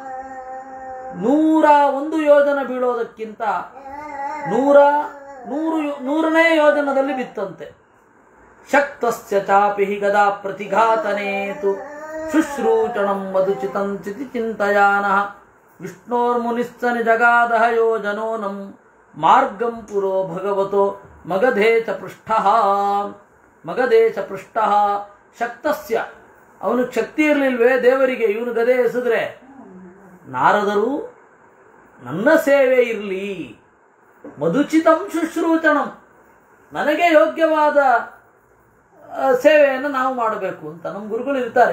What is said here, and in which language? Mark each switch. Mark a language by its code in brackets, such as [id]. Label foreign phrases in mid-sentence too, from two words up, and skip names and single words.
[kn] 101 ಯೋಜನ ಬೀಳೋದಕ್ಕಿಂತ 100ನೇ ಯೋಜನದಲ್ಲಿ ಬಿತ್ತಂತೆ. [sa] ಶಕ್ತಸ್ಯ ಚಾಪಿ ಗದಾ ಪ್ರತಿಘಾತನೇತು ಶುಶ್ರೂಷಣಂ ಮಧುಚಿತಂ ಚಿತಿ ಚಿಂತಯಾನಃ ವಿಷ್ಣೋರ್ಮುನಿಸ್ಸ ನಿಜಗಾದಹ ಯೋಜನೋನಂ ಮಾರ್ಗಂ ಪುರೋ ಭಗವತೋ ಮಗಧೇಶ ಪೃಷ್ಠಃ. ಮಗಧೇಶ ಪೃಷ್ಠಃ ಶಕ್ತಸ್ಯ, [kn] ಅವನಿಗೆ ಶಕ್ತಿ ಇರಲಿಲ್ವೇ ದೇವರಿಗೆ, ಇವನು ಗದೆ ಎಸೆದ್ರೆ. ನಾರದರು ನನ್ನ ಸೇವೆ ಇರಲಿ, [sa] ಮಧುಚಿತಂ ಶುಶ್ರೂಷಣಂ, [kn] ನನಗೆ ಯೋಗ್ಯವಾದ ಸೇವೆಯನ್ನು ನಾವು ಮಾಡಬೇಕು ಅಂತ ನಮ್ಮ ಗುರುಗಳು ಇರ್ತಾರೆ.